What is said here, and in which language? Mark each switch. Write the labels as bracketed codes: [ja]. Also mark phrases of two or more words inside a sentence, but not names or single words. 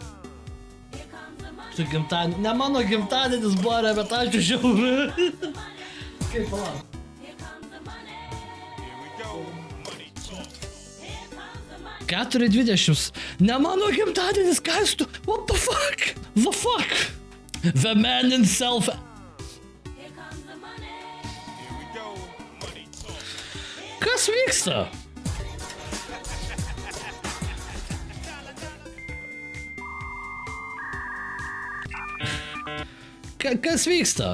[lt] Su gimtadieniu. Ne mano gimtadienis buvo, bet aš žiauriu. Kaip, palauk. 4:20. Ne mano gimtadienis, kas tu? [en] What the fuck? The fuck? The man himself. [lt] Kas vyksta? Kas vyksta?